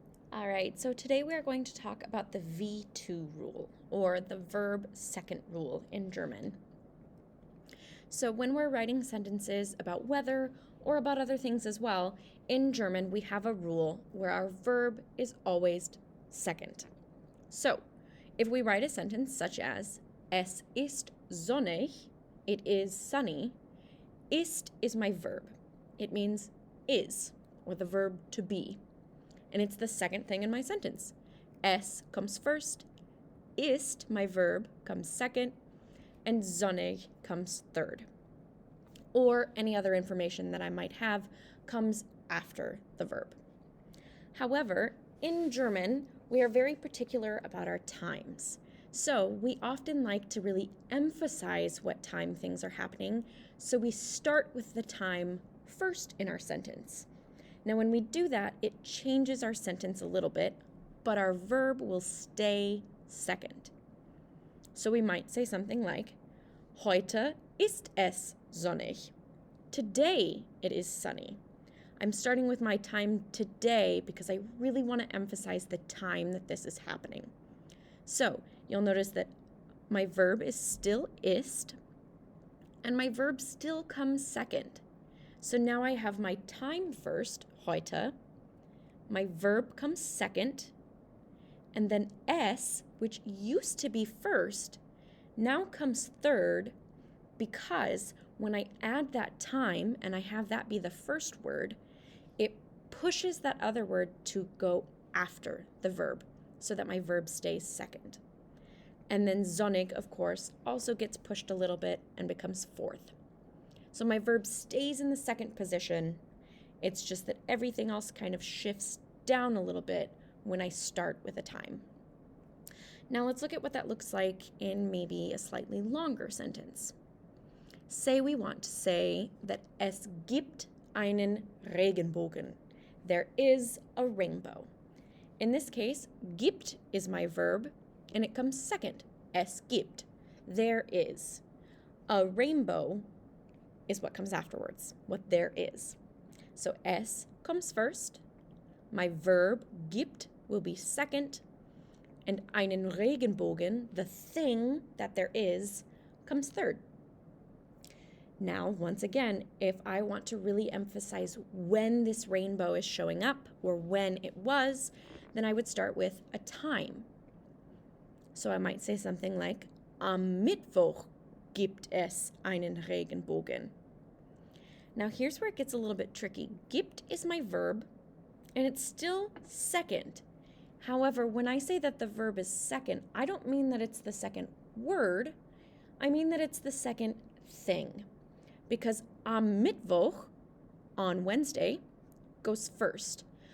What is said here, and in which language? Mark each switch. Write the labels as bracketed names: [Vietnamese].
[English] All right, so today we are going to talk about the V2 rule, or the verb second rule in German. So when we're writing sentences about weather or about other things as well, in German we have a rule where our verb is always second. So if we write a sentence such as, [German] Es ist sonnig, [English] it is sunny, ist is my verb. It means is, or the verb to be. And it's the second thing in my sentence. Es comes first, ist, my verb, comes second, and sonnig comes third. Or any other information that I might have comes after the verb. However, in German, we are very particular about our times. So we often like to really emphasize what time things are happening, so we start with the time first in our sentence. Now, when we do that, it changes our sentence a little bit, but our verb will stay second. So we might say something like, [German] Heute ist es sonnig. [English] Today it is sunny. I'm starting with my time today because I really want to emphasize the time that this is happening. So you'll notice that my verb is still ist, and my verb still comes second. So now I have my time first, heute, my verb comes second, and then es, which used to be first, now comes third, because when I add that time and I have that be the first word, it pushes that other word to go after the verb so that my verb stays second. And then sonnig, of course, also gets pushed a little bit and becomes fourth. So my verb stays in the second position. It's just that everything else kind of shifts down a little bit when I start with a time. Now let's look at what that looks like in maybe a slightly longer sentence. Say we want to say that [German] es gibt einen Regenbogen. [English] There is a rainbow. In this case, gibt is my verb, and it comes second. [German] Es gibt. [English] There is. A rainbow is what comes afterwards, what there is. So es comes first, my verb gibt will be second, and einen Regenbogen, the thing that there is, comes third. Now, once again, if I want to really emphasize when this rainbow is showing up or when it was, then I would start with a time. So I might say something like, [German] Am Mittwoch gibt es einen Regenbogen. [English] Now here's where it gets a little bit tricky. Gibt is my verb, and it's still second. However, when I say that the verb is second, I don't mean that it's the second word. I mean that it's the second thing. Because am Mittwoch, on Wednesday, goes first.